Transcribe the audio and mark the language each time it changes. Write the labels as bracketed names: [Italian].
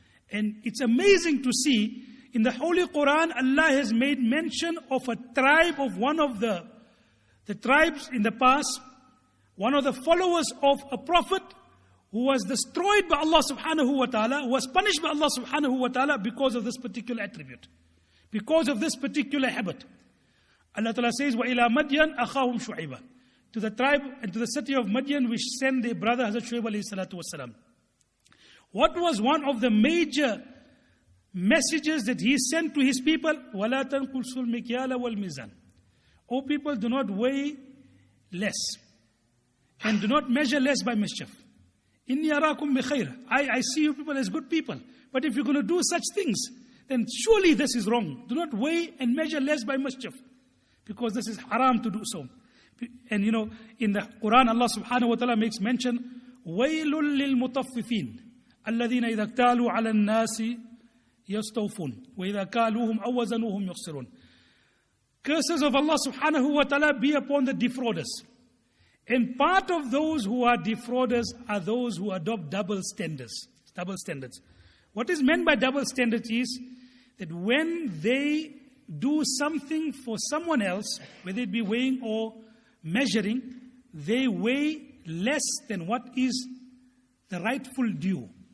[English] And it's amazing to see in the Holy Quran, Allah has made mention of a tribe of one of the tribes in the past, one of the followers of a prophet who was destroyed by Allah subhanahu wa ta'ala, who was punished by Allah subhanahu wa ta'ala because of this particular attribute, because of this particular habit. Allah ta'ala says, [Arabic] وَإِلَى مَدْيَنْ أَخَاهُمْ شُعِيبًا. [English] To the tribe and to the city of Madian, which sent their brother Hazrat Shuaib alayhi salatu wasalam. What was one of the major messages that he sent to his people? [Arabic] وَلَا تَنْقُلْسُ الْمِكْيَالَ وَالْمِيزَانَ. [English] O people, do not weigh less, and do not measure less by mischief. [Arabic] إِنِّي أَرَاكُمْ بِخَيْرٍ. [English] I see you people as good people. But if you're going to do such things, then surely this is wrong. Do not weigh and measure less by mischief, because this is haram to do so. And in the Quran, Allah subhanahu wa ta'ala makes mention, [Arabic] وَيْلٌ لِلْمُطَفِّفِينَ الَّذِينَ إِذَا اكْتَالُوا عَلَى النَّاسِ يَسْتَوْفُونَ وَإِذَا كَالُوهُمْ أَوْ وَزَنُوهُمْ يُخْسِرُونَ. [English] Curses of Allah subhanahu wa ta'ala be upon the defrauders. And part of those who are defrauders are those who adopt double standards. Double standards. What is meant by double standards is that when they do something for someone else, whether it be weighing or measuring, they weigh less than what is the rightful due.